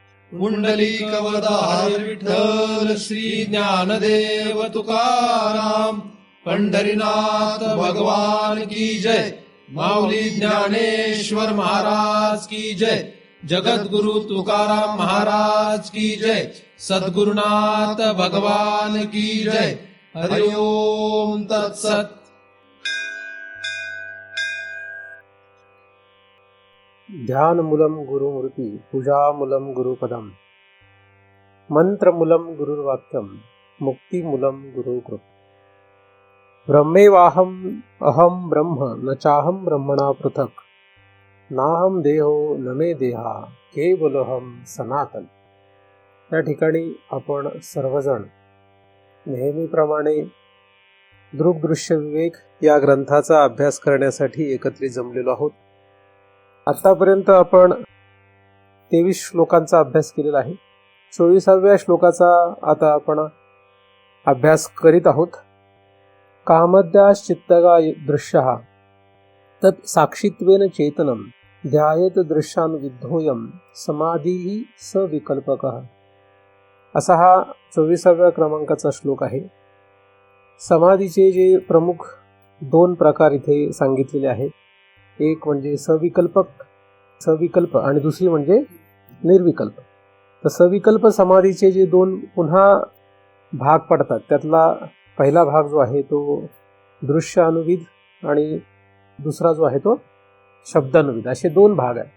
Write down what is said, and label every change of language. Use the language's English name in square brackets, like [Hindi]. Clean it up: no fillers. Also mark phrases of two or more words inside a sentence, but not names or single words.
[Marathi] पुंडलिकवरदार विठ्ठल श्री ज्ञानदेव तुकाराम, पंढरीनाथ [Hindi] भगवान की जय, [Marathi] माऊली ज्ञानेश्वर [Hindi] महाराज की जय, [Marathi] जगद्गुरु तुकाराम [Hindi] महाराज की जय, [Marathi] सद्गुरुनाथ [Hindi] भगवान की जय। [Sanskrit] हरि ओम तत्सत। ध्यानमूलं गुरुमूर्ति पूजामूलं गुरुपदम, मंत्रमूलं गुरुर्वाक्यम, मुक्तिमूलं गुरुकृप। ब्रह्मेवाहम अहम ब्रह्म न चाहम ब्रह्मणा पृथक, नाहम देहो न मे देहा केवलहम सनातन। [Marathi] या ठिकाणी आपण सर्वजण नेहमीप्रमाणे दृग्दृश्य विवेक या ग्रंथाचा अभ्यास करण्यासाठी एकत्रित जमलेलो आहोत। आतापर्यंत आपण 23 श्लोकांचा अभ्यास केलेला आहे। 24व्या श्लोकाचा आता आपण अभ्यास करीत आहोत। [Sanskrit] कामद्याश्चित्तगा दृश्यः तत् साक्षित्वेन चेतनम ध्यायेत दृश्यान विद्धोयम समाधीहि सविकल्पकः, [Marathi] असा हा 24व्या क्रमांकाचा श्लोक आहे। समाधीचे जे प्रमुख 2 प्रकार इथे सांगितलेले आहेत, एक म्हणजे सविकल्प आणि दुसरी म्हणजे निर्विकल्प। तर सविकल्प समाधीचे जे 2 पुन्हा भाग पडतात, त्यातला पहिला भाग जो आहे तो दृश्य अनुविद आणि दुसरा जो आहे तो शब्दानुविद, असे 2 भाग आहेत।